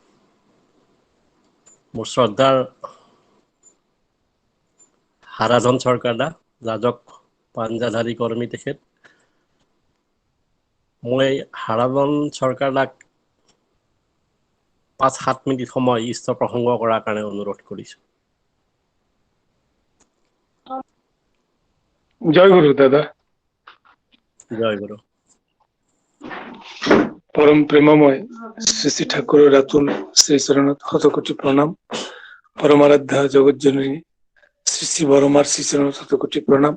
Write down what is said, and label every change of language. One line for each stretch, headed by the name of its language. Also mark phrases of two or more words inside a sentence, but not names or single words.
Assamese: মোৰ শ্ৰদ্ধাৰ হাৰাধন চৰকাৰ দা, যাজক পাঞ্জাধাৰী কৰ্মী তেখেত। মই হাৰাধন চৰকাৰ দাক 5-7 মিনিট সময় ইষ্ট প্ৰসংগ কৰাৰ কাৰণে অনুৰোধ কৰিছোঁ। জয় গুরু দাদা। জয় গুৰু। পরম প্রেমময় শ্রী শ্রী ঠাকুরের আতুল শ্রী চরণত শতকোটি প্রণাম। পরমারাধ্যা জগজ্জননী শ্রী শ্রী বরমার শ্রী চরণত শতকোটি প্রণাম।